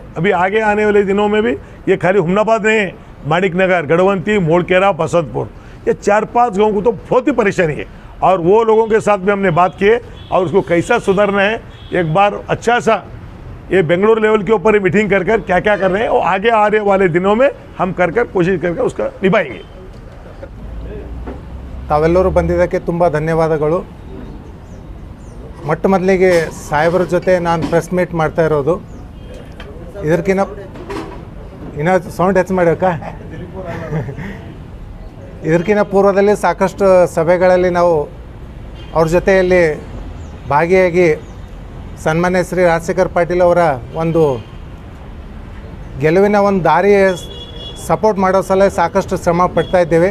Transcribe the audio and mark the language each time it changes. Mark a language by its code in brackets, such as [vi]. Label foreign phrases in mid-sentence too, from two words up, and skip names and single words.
[hi] अभी आगे आने वाले दिनों में भी ये खाली हुमनाबाद नहीं है, माणिक नगर, गढ़वंती, मोड़केरा, बसंतपुर, ये 4-5 गाँव को तो बहुत ही परेशानी है, और वो लोगों के साथ भी हमने बात की है, और उसको कैसा सुधारना है एक बार अच्छा सा ये बेंगलुरु लेवल के ऊपर ही मीटिंग कर क्या क्या कर रहे हैं, और आगे आने वाले दिनों में हम कर कोशिश करके उसका निभाएंगे। [kn] ತಾವೆಲ್ಲರೂ ಬಂದಿದ್ದಕ್ಕೆ ತುಂಬ ಧನ್ಯವಾದಗಳು। ಮೊಟ್ಟ ಮೊದಲಿಗೆ ಸಾಹೇಬರ ಜೊತೆ ನಾನು [en] press meet [kn] ಮಾಡ್ತಾ ಇರೋದು, ಇದಕ್ಕಿಂತ ಇನ್ನೂ ಸೌಂಡ್ ಹೆಚ್ಚು ಮಾಡೋಕ್ಕಾ, ಇದಕ್ಕಿಂತ ಪೂರ್ವದಲ್ಲಿ ಸಾಕಷ್ಟು ಸಭೆಗಳಲ್ಲಿ ನಾವು ಅವ್ರ ಜೊತೆಯಲ್ಲಿ ಭಾಗಿಯಾಗಿ ಸನ್ಮಾನ್ಯ ಶ್ರೀ ರಾಜಶೇಖರ್ ಪಾಟೀಲ್ ಅವರ ಒಂದು ಗೆಲುವಿನ ಒಂದು ದಾರಿ ಸಪೋರ್ಟ್ ಮಾಡೋ ಸಲ ಸಾಕಷ್ಟು ಶ್ರಮ ಪಡ್ತಾ ಇದ್ದೇವೆ।